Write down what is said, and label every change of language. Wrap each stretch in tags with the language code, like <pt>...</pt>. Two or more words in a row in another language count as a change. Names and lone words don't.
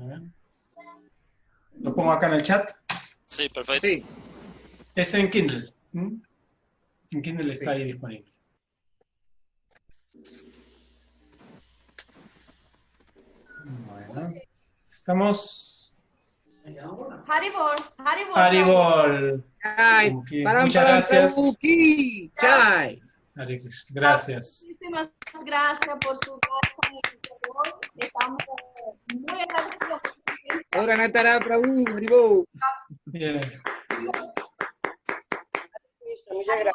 <es>¿Lo pongo acá en el chat? Sí, perfecto. Sí. Es en Kindle. En Kindle está ahí disponible. Bueno, estamos... Haribol, Haribol. Haribol. Chai, Muchas gracias. Chai. Gracias. Muchísimas gracias por su gracia. Estamos muy agradecidos. Ahora Natara Prabhu, Haribol. Bien. Muchas gracias.</es>